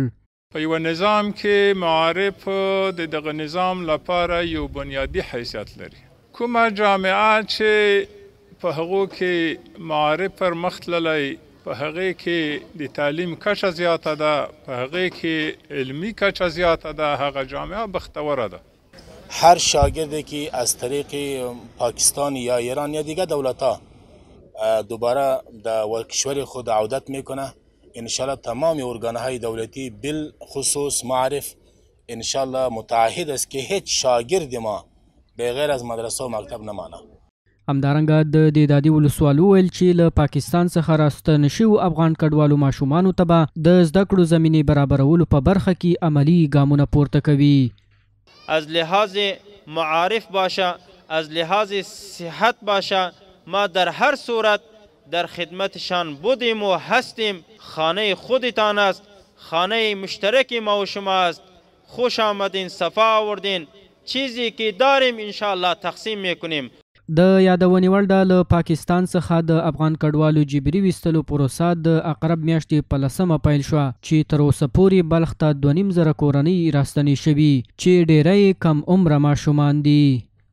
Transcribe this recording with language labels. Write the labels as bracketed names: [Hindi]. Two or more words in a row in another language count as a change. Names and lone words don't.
[Pashto] په یو نظام کې معارف د دغه نظام لپاره یو بنیادی حیثیت لري. کومه جامعه چې په هغو کې معارف پر مخ تللی، په هغې کې د تعلیم کچه زیاته ده، په هغې کې علمی کچه زیاته ده، هغه جامعه بختوره ده. [Persian] هر شاگردی که از طریق پاکستان یا ایران یا دیگر دولت‌ها دوباره در کشور خود عودت میکنه، انشالله تمام ارگانهای دولتی بالخصوص معرف انشالله متعهد است که هیچ شاگرد ما بغیر از مدرسه و مکتب نمانه. [Pashto] همدارنګه د دېدادي ولسوالو ویل چې له پاکستان څخه راستنه شوو افغان کډوالو ماشومانو ته به د زده کړو زمینې برابرولو په برخه کې عملی ګامونه پورته کوي. [Persian] از لحاظ معارف باشه، از لحاظ صحت باشه، ما در هر صورت در خدمتشان بودیم و هستیم. خانه خودتان است، خانه مشترک ما و شما است. خوش آمدین، صفا آوردین. چیزی که داریم انشاءالله تقسیم میکنیم. [Pashto] د یادونې وړ ده له پاکستان څخه د افغان کډوالو جبري ویستلو پروسه د اقرب میاشتې په 10 پیل شوه چې تر اوسه پورې بلخ ته 2,500 کورنۍ راستنې شوي چې ډیری کم عمره ماشومان دي.